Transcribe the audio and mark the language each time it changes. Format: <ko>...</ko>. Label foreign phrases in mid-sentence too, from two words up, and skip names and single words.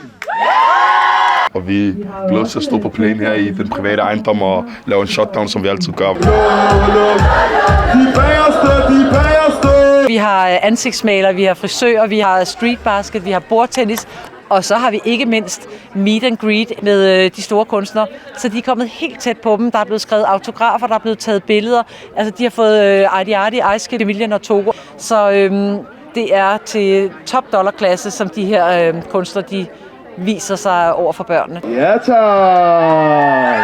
<da>Og vi glæder os til at stå på plænen her i den private ejendom og lave en shutdown, som vi altid gør. Vi har ansigtsmaler, vi har frisører, vi har streetbasket, vi har bordtennis, og så har vi ikke mindst</da> <en>meet and greet</en> <da>med de store kunstnere. Så de er kommet helt tæt på dem. Der er blevet skrevet autografer, der er blevet taget billeder. Altså, de har fået Arti Arti, Ejske, Emilian og Togo. Så det er til top dollarklasse, som de her kunstnere, de viser sig over for børnene. Ja, tak!</da>